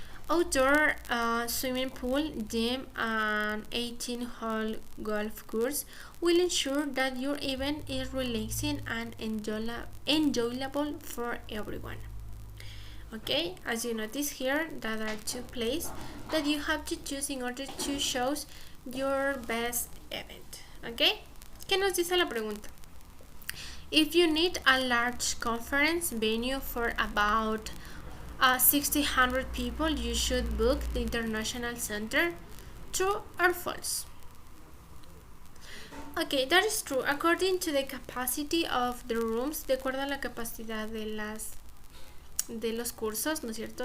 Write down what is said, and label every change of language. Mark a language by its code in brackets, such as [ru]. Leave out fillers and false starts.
[en] Outdoor swimming pool, gym, and 18-hole golf course will ensure that your event is relaxing and enjoyable for everyone. Okay, as you notice here, there are two places that you have to choose in order to choose your best event. [es] Okay, ¿qué nos dice la pregunta? [en] If you need a large conference venue for about 600 people, you should book the International Center. True or false? Okay, that is true. According to the capacity of the rooms, [es] de acuerdo a la capacidad de los cursos, ¿no es cierto?